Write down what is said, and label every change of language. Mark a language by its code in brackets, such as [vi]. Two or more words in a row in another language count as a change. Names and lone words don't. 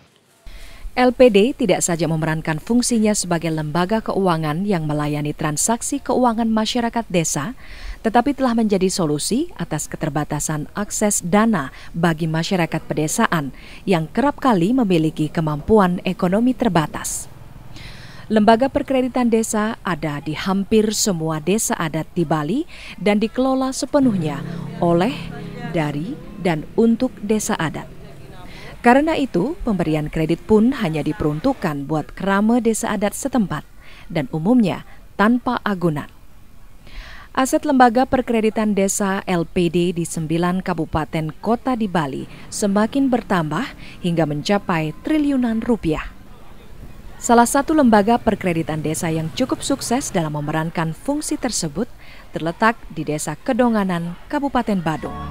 [id] LPD tidak saja memerankan fungsinya sebagai lembaga keuangan yang melayani transaksi keuangan masyarakat desa, tetapi telah menjadi solusi atas keterbatasan akses dana bagi masyarakat pedesaan yang kerap kali memiliki kemampuan ekonomi terbatas. Lembaga perkreditan desa ada di hampir semua desa adat di Bali dan dikelola sepenuhnya oleh, dari, dan untuk desa adat. Karena itu, pemberian kredit pun hanya diperuntukkan buat kerama desa adat setempat dan umumnya tanpa agunan. Aset Lembaga Perkreditan Desa LPD di 9 kabupaten kota di Bali semakin bertambah hingga mencapai triliunan rupiah. Salah satu lembaga perkreditan desa yang cukup sukses dalam memerankan fungsi tersebut terletak di Desa Kedonganan, Kabupaten Badung.